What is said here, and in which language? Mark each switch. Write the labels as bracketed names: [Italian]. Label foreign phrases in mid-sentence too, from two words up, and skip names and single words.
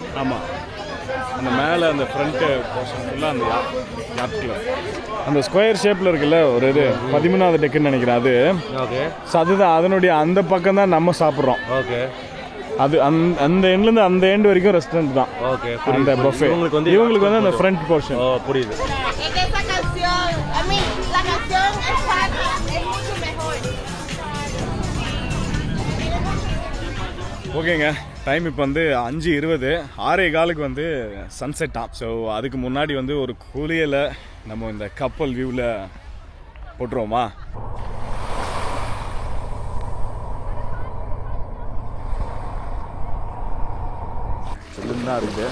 [Tamil] ஆமாம், அந்த மேலே அந்த [English] front portion [Tamil] ஃபுல்லாக அந்த [English] yacht club [Tamil] அந்த [English] square shapeil [Tamil] இருக்குல்ல ஒரு இது 13வது டெக்குன்னு நினைக்கிறேன் அது. ஓகே. ஸோ அதுதான் அதனுடைய அந்த பக்கம் தான் நம்ம சாப்பிட்றோம். ஓகே. அது அந்த எண்ட்லேருந்து அந்த எண்ட் வரைக்கும் ரெஸ்டாரண்ட் தான். ஓகே. அந்த பஃபே இவங்களுக்கு வந்து அந்த [English] front portion. [Tamil] ஓ, புரியுது. [Spanish] Esa canción, a mí la canción es mucho mejor. [Tamil] ஓகேங்க, டைம் இப்போ வந்து 5:20, 6:15 வந்து சன்செட் ஆம். ஸோ அதுக்கு முன்னாடி வந்து ஒரு குளியலை நம்ம இந்த கப்பல் வியூவில் போட்டுருவோமா? தான் இருக்குது.